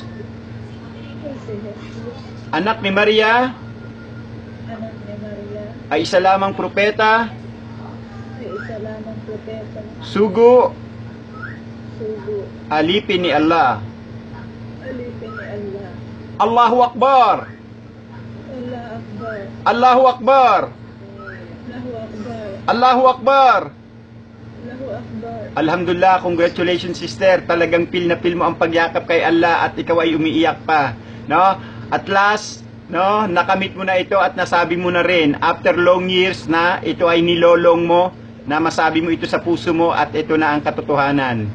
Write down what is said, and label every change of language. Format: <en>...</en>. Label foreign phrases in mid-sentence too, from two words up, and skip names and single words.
<tl>na si Jesus, anak ni Maria, anak ni Maria, ay isa lamang propeta, ay isa lamang propeta, sugo, sugo, alipin ni Allah. alipin ni Allah.</tl> <ar>الله أكبر! الله أكبر, الله أكبر! الله أكبر, الله أكبر! الله أكبر. Alhamdulillah,</ar> <en>congratulations sister.</en> <tl>Talagang feel na feel mo ang pagyakap kay Allah at ikaw ay umiiyak pa, no?</tl> <en>At last,</en> <tl>no, nakamit mo na ito at nasabi mo na rin</tl> <en>after long years</en> <tl>na ito ay nilolong mo, na masabi mo ito sa puso mo at ito na ang katotohanan.</tl>